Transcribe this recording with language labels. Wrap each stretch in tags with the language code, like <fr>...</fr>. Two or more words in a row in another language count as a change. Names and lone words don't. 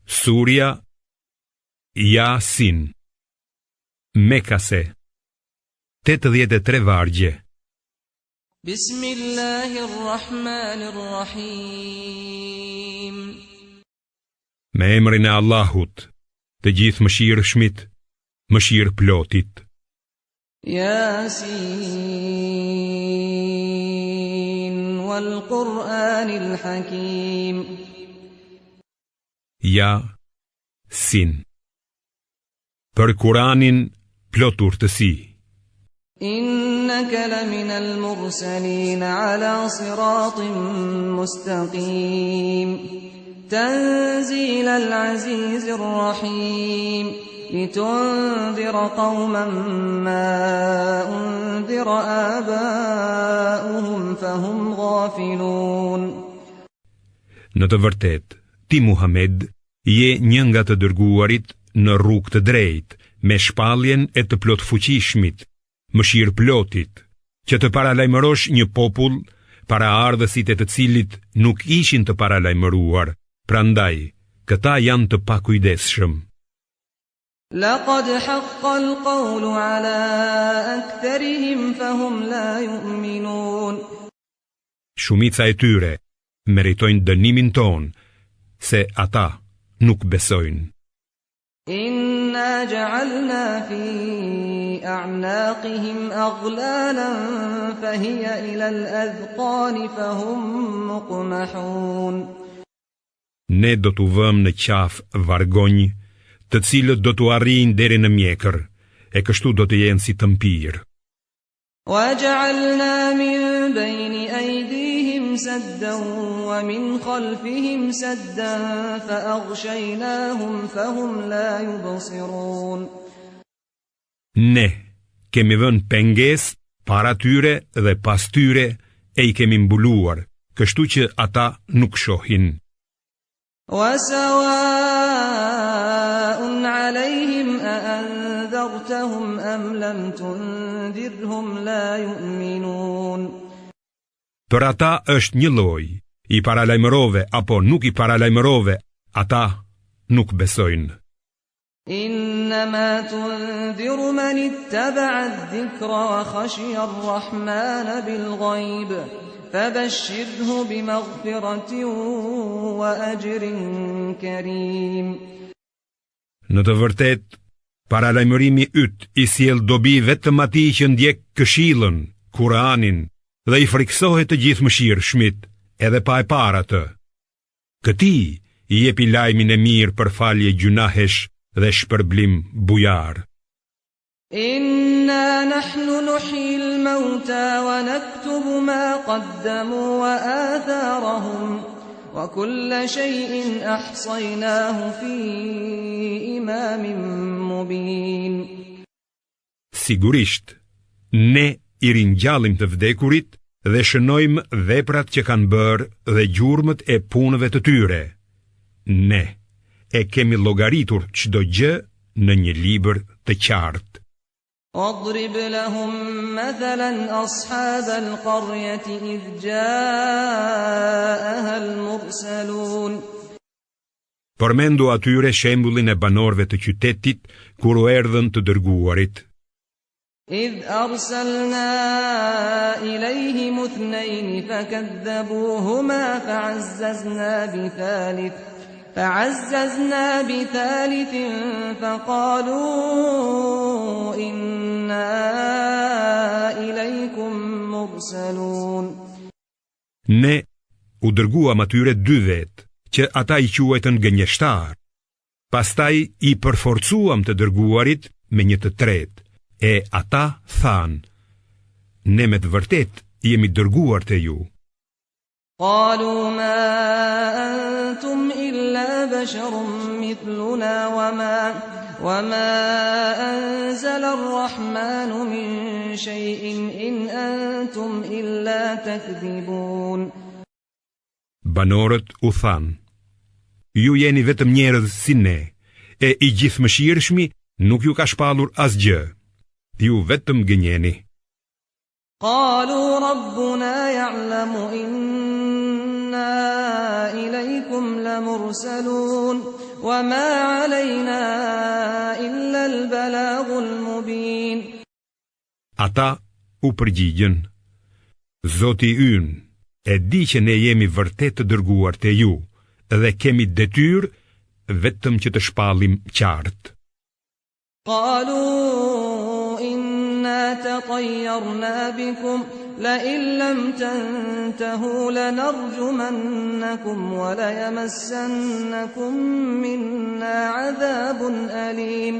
<sq>Surja Yasin, Mekase, 83 vargje.</sq> <ar>بسم الله الرحمن الرحيم.</ar> <sq>Me emrin e Allahut, të gjithë mëshirshmit, mëshirë plotit.</sq> <ar>يس والقرآن الحكيم. Yasin.</ar> <sq>Për Kur'anin plot urtësi.</sq> <ar>إنك لمن المرسلين على صراط مستقيم. تنزيل العزيز الرحيم. لتنذر قوما ما أنذر آباؤهم فهم غافلون.</ar> <sq>Në të vërtet, ti Muhammed, je një nga të dërguarit në rrugë të drejtë, me shpalljen e të plot fuqishmit, mëshirë plotit, që të paralajmërosh një popull, para ardhësit e të cilit nuk ishin të paralajmëruar, prandaj, këta janë të pakujdesshëm.</sq> <ar>لقد حق القول على أكثرهم فهم لا يؤمنون.</ar> <sq>Shumica e tyre meritojnë dënimin ton, se ata nuk besojnë.</sq> <ar>إنا جعلنا في أعناقهم أغلالا فهي إلى الأذقان فهم مقمحون.</ar> <sq>Ne do t'u vëmë në qafë vargonj, të cilët do t'u arrijnë deri në mjekër, e kështu do të jenë si tëmpir.</sq> <ar>وَجَعَلْنَا مِنْ بَيْنِ أَيْدِيهِمْ سَدًّا وَمِنْ خَلْفِهِمْ سَدًّا فَأَغْشَيْنَاهُمْ فَهُمْ لَا يُبْصِرُونَ.</ar> <sq>Ne kemi vënë pengesë para tyre dhe pas tyre e i kemi mbuluar, kështu që ata nuk shohin.</sq> <ar>وَسَوَاءٌ عَلَيْهِمْ أَأَنذَرْتَهُمْ أَمْ لَمْ تُنذِرْهُمْ لَا يُؤْمِنُونَ.</ar> <sq>Për ata është një lloj, i paralajmërove apo nuk i paralajmërove, ata nuk besojnë.</sq> <ar>إنما تنذر من اتبع الذكر وخشي الرحمن بالغيب فبشره بمغفرة وأجر كريم.</ar> <sq>Në të vërtet, paralajmërimi yt i sjell dobi vetëm atij që ndjek këshillën, Kur'anin, dhe i friksohet të gjithë mëshirshmit, edhe pa e parë atë. Këtij i jepi lajmin e mirë për falje gjunahesh dhe shpërblim bujar.</sq> <ar>إنا نحن نحيي الموتى ونكتب ما قدموا وآثارهم وكل شيء أحصيناه في إمام مبين.</ar> <sq>Sigurisht, ne i ringjallim të vdekurit dhe shënojmë veprat që kanë bërë dhe gjurmët e punëve të tyre. Ne e kemi llogaritur çdo gjë në një libër të qartë.</sq> <ar>اضرب لهم مثلا أصحاب القرية إذ جاءها المرسلون.</ar> <sq>Përmendu atyre shembullin e banorëve të qytetit kur u erdhën të dërguarit.</sq> <ar>إذ أرسلنا إليهم اثنين فكذبوهما فعززنا بثالث فقالوا إنا إليكم مرسلون.</ar> <sq>Ne u dërguam atyre dy vetë, që ata i quajtën gënjeshtar. Pastaj i përforcuam të dërguarit me një të tretë. E ata than, ne me të vërtet jemi dërguar te ju.</sq> <ar>قالوا ما أنتم إلا بشر مثلنا وما أنزل الرحمن من شيء إن أنتم إلا تكذبون.</ar> <sq>Banorët u than, ju jeni vetëm njerëz si ne, e i gjithëmëshirshmi nuk ju ka shpallur asgjë. Ju vetëm gënjeni.</sq> <ar>قالوا ربنا يعلم إنا إليكم لمرسلون وما علينا إلا البلاغ المبين.</ar> <sq>Ata u përgjigjen: Zoti ynë e di që ne jemi vërtet të dërguar te ju dhe kemi detyrë vetëm që të shpallim qartë.</sq> <ar>قالوا إنا تطيرنا بكم لئن لم تنتهوا لنرجمنكم وليمسنكم منا عذاب أليم.</ar>